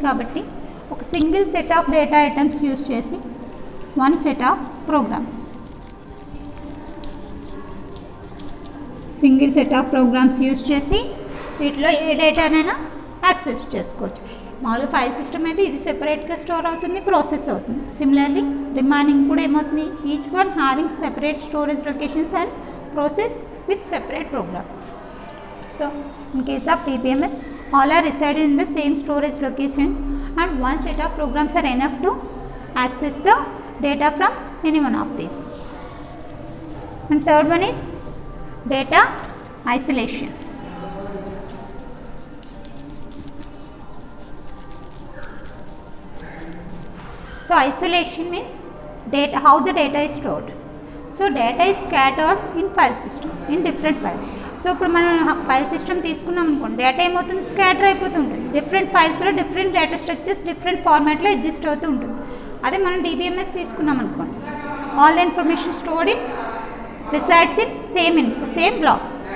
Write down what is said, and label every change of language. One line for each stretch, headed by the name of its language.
Telugu: కాబట్టి ఒక single set of data items use చేసి one set of programmes, single set of programmes use చేసి వీటిలో ఏ డేటానైనా యాక్సెస్ చేసుకోవచ్చు. మామూలుగా ఫైల్ సిస్టమ్ అయితే ఇది సెపరేట్గా స్టోర్ అవుతుంది, ప్రాసెస్ అవుతుంది.
English: similarly remaining
Telugu: కూడా ఏమవుతుంది,
English: Each one having separate storage locations and process with separate program. So in case of DBMS, all are resided in the same storage location and one set of programs are enough to access the data from any one of these. And third one is data isolation. So isolation means data, how the data is stored. So data is scattered in file system in different files.
Telugu: So ఇప్పుడు మనం file system తీసుకున్నాం అనుకోండి, data ఏమవుతుంది, scatter అయిపోతుంటుంది. Different ఫైల్స్లో different data structures different ఫార్మాట్లో adjust అవుతూ ఉంటుంది. అదే మనం DBMS తీసుకున్నాం అనుకోండి,
English: All the information stored in resides in same block.